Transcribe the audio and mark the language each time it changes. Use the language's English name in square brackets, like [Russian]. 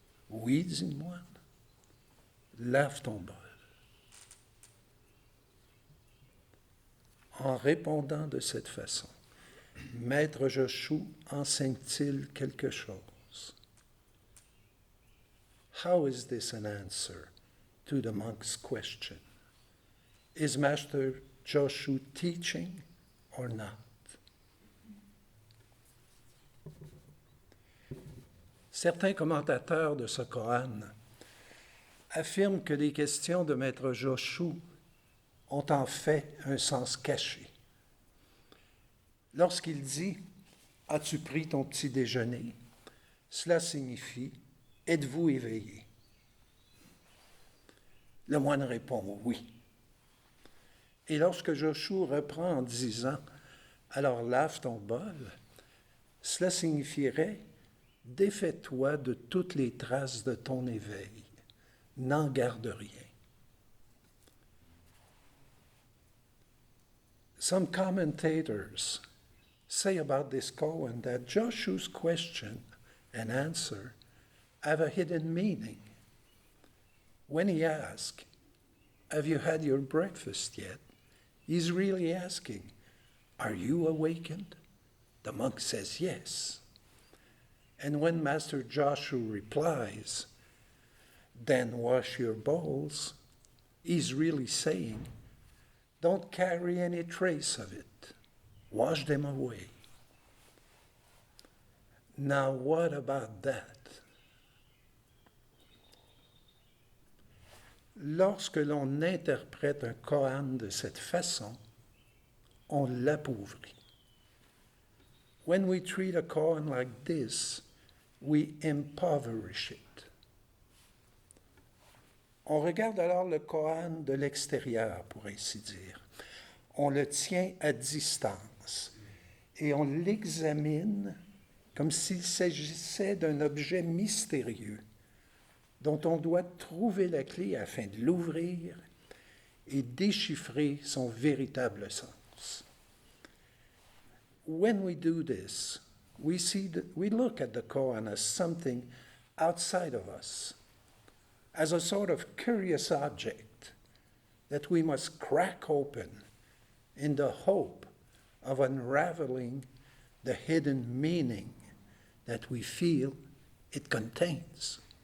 [French] Oui, dit le moine. Lave ton bol. En répondant de cette façon, Maître Joshu enseigne-t-il quelque chose? [English] How is this an answer to the monk's question? Is Master Joshu teaching or not? [French] Certains commentateurs de ce Kohan affirment que les questions de Maître Joshu ont en fait un sens caché. Lorsqu'il dit « As-tu pris ton petit déjeuner ?» cela signifie « Êtes-vous éveillé ?» Le moine répond « Oui ». Et lorsque Joshu reprend en disant « Alors lave ton bol », cela signifierait « Défais-toi de toutes les traces de ton éveil, n'en garde rien ». [English] Some commentators say about this koan that Joshu's question and answer have a hidden meaning. When he asks, "Have you had your breakfast yet?" he's really asking, "Are you awakened?" The monk says yes. And when Master Joshu replies, "Then wash your bowls," he's really saying, "Don't carry any trace of it. Wash them away." Now, what about that? [French] Lorsque l'on interprète un koan de cette façon, on l'appauvrit. [English] When we treat a koan like this, we impoverish it. [French] On regarde alors le koan de l'extérieur, pour ainsi dire. On le tient à distance et on l'examine comme s'il s'agissait d'un objet mystérieux dont on doit trouver la clé afin de l'ouvrir et déchiffrer son véritable sens. [English] When we do this, we look at the koan as something outside of us, as a sort of curious object that we must crack open in the hope of unraveling the hidden meaning that we feel it contains.